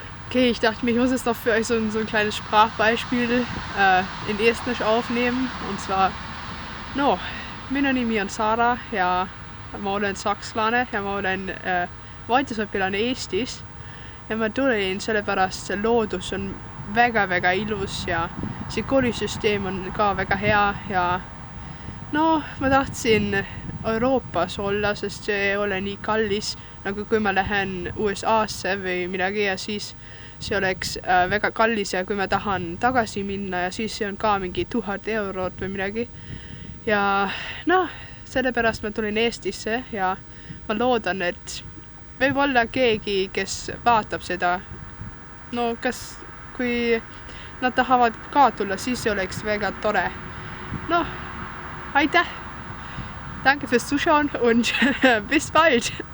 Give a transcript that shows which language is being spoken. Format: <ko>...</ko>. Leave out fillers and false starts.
<de>Okay, ich dachte mir, ich muss jetzt noch für euch so ein kleines Sprachbeispiel in Estnisch aufnehmen. Und zwar,</de> <et>no, minu nimi on Sara ja ma olen sakslane ja ma olen vaidlusõpilane Eestis. Ja ma tulin sellepärast, see loodus on väga-väga ilus ja see koolisüsteem on ka väga hea ja no ma tahtsin Euroopas olla, sest see ei ole nii kallis nagu kui ma lähen USA-sse või midagi ja siis see oleks väga kallis ja kui ma tahan tagasi minna ja siis see on ka mingi 1000 eurot või midagi. Ja noh, sellepärast ma tulin Eestisse ja ma loodan, et võib-olla keegi, kes vaatab seda, no kas kui nad tahavad ka tulla, siis see oleks väga tore. Noh, aitäh!</et> <de>Danke fürs Zuschauen und bis bald!</de>